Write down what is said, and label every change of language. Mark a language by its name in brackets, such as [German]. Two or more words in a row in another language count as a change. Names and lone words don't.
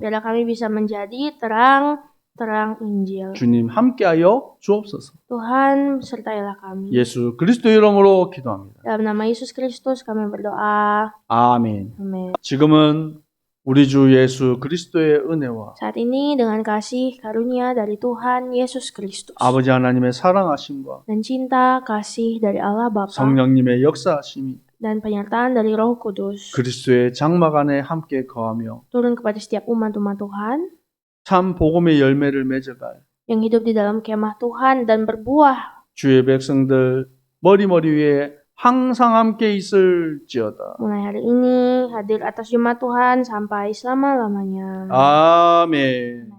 [Indonesian] Biar kami bisa menjadi terang Injil. [Korean] 주님 함께하여 주옵소서. [Indonesian] Tuhan, sertailah kami. [Korean] 예수 그리스도 이름으로 기도합니다. [Indonesian] Dalam nama Yesus Kristus kami berdoa. [Korean] 아멘. [Indonesian] Amin. [Korean] 지금은 우리 주 예수 그리스도의 은혜와 [Indonesian] Saat ini dengan kasih karunia dari Tuhan Yesus Kristus [Korean] 아버지 하나님의 사랑하심과 [Indonesian] dan cinta kasih dari Allah Bapa [Korean] 성령님의 역사하심이 [Indonesian] dan penyertaan dari Roh Kudus [Korean] 그리스도의 장막 안에 함께 거하며 [Indonesian] turun kepada setiap umat-umat Tuhan [Korean] 참 복음의 열매를 맺어갈 [Indonesian] yang hidup di dalam kemah Tuhan dan berbuah [Korean] 주의 백성들 머리 위에 항상 함께 있을지어다. [Indonesian] mulai hari ini hadir atas jemaat Tuhan sampai selama-lamanya. [Korean] 아멘.